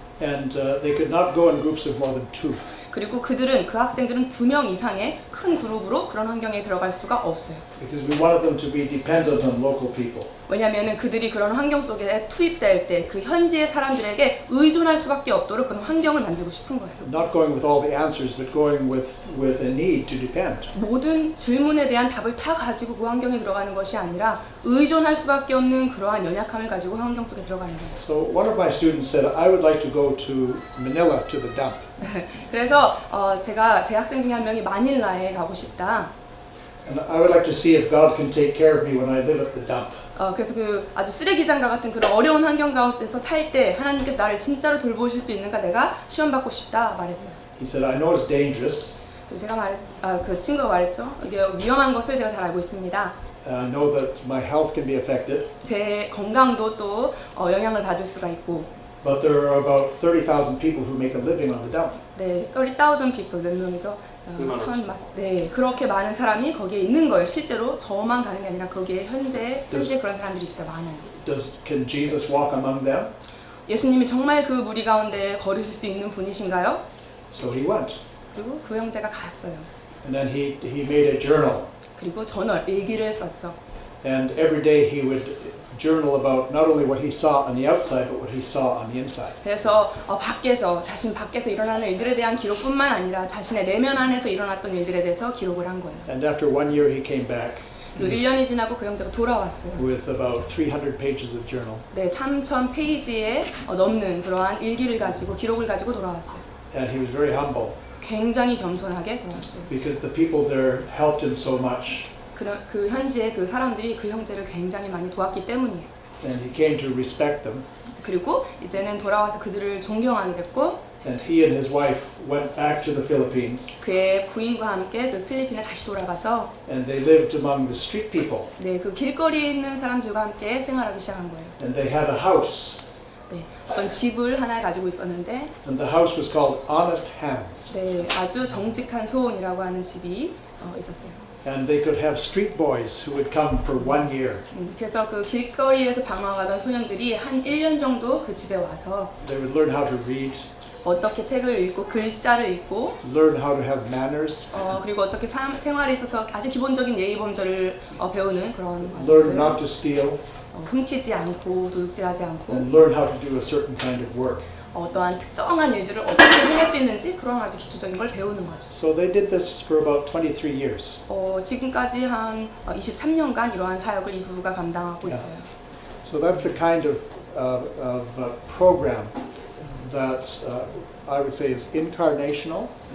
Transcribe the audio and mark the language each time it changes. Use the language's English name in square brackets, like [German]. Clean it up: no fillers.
[English] And they could not go in groups of more than 2. [Korean] 그리고 그 학생들은 2명 이상의 큰 그룹으로 그런 환경에 들어갈 수가 없어요. [English] Because we wanted them to be dependent on local people. [Korean] 왜냐하면 그들이 그런 환경 속에 투입될 때 그 현지의 사람들에게 의존할 수밖에 없도록 그런 환경을 만들고 싶은 거예요. [English] Not going with all the answers, but going with a need to depend. [Korean] 모든 질문에 대한 답을 다 가지고 그 환경에 들어가는 것이 아니라 의존할 수밖에 없는 그러한 연약함을 가지고 환경 속에 들어가는 거예요. [English] So one of my students said, I would like to go to Manila, to the dump. [Korean] 그래서 제가 제 학생 중에 한 명이 마닐라에 가고 싶다. [English] And I would like to see if God can take care of me when I live at the dump. [Korean] 그래서 그 아주 쓰레기장과 같은 그런 어려운 환경 가운데서 살 때 하나님께서 나를 진짜로 돌보실 수 있는가 내가 시험 받고 싶다 말했어요. [English] He said, I know it's dangerous. [Korean] 그리고 제가 그 친구가 말했죠. 이게 위험한 것을 제가 잘 알고 있습니다. [English] I know that my health can be affected. [Korean] 제 건강도 또 영향을 받을 수가 있고. [English] But there are about 30,000 people who make a living on the dump. [Korean] 네, [English] 30,000 people [Korean] 몇 명이죠? 네, 그렇게 많은 사람이 거기에 있는 거예요. 실제로 저만 가는 게 아니라 거기에 현재 그런 사람들이 있어요. 많아요. [English] Can Jesus walk among them? [Korean] 예수님이 정말 그 무리 가운데 걸으실 수 있는 분이신가요? [English] So he went. [Korean] 그리고 그 형제가 갔어요. [English] And then he made a journal. [Korean] 그리고 일기를 썼죠. [English] And every day he would journal about not only what he saw on the outside, but what he saw on the inside. [Korean] 그래서 자신 밖에서 일어나는 일들에 대한 기록뿐만 아니라 자신의 내면 안에서 일어났던 일들에 대해서 기록을 한 거예요. [English] And after 1 year he came back. [Korean] 그리고 1년이 지나고 그 형제가 돌아왔어요. [English] With about 300 pages of journal. [Korean] 네, 3,000페이지에 넘는 그러한 일기를 가지고 기록을 가지고 돌아왔어요. [English] And he was very humble. [Korean] 굉장히 겸손하게 돌아왔어요. [English] Because the people there helped him so much. [Korean] 그 현지의 그 사람들이 그 형제를 굉장히 많이 도왔기 때문이에요. [English] And he came to respect them. [Korean] 그리고 이제는 돌아와서 그들을 존경하게 됐고. [English] And he and his wife went back to the Philippines. [Korean] 그의 부인과 함께 그 필리핀에 다시 돌아가서. [English] And they lived among the street people. [Korean] 네, 그 길거리에 있는 사람들과 함께 생활하기 시작한 거예요. [English] And they had a house. [Korean] 네, 어떤 집을 하나 가지고 있었는데. [English] And the house was called Honest Hands. [Korean] 네, 아주 정직한 소원이라고 하는 집이 있었어요. [English] And they could have street boys who would come for 1 year. [Korean] 그래서 그 길거리에서 방황하던 소년들이 한 1년 정도 그 집에 와서 [English] They would learn how to read. [Korean] 어떻게 책을 읽고 글자를 읽고 [English] Learn how to have manners. [Korean] 그리고 어떻게 생활에 있어서 아주 기본적인 예의 범절을 배우는 그런 [English] Learn not to steal. [Korean] 훔치지 않고 도둑질하지 않고 [English] And learn how to do a certain kind of work. [Korean] 어떠한 특정한 일들을 어떻게 해낼 수 있는지 그런 아주 기초적인 걸 배우는 거죠. [English] So they did this for about 23 years. [Korean] 지금까지 한 23년간 이러한 사역을 이 부부가 감당하고 있어요. [English] So that's the kind of program that I would say is incarnational.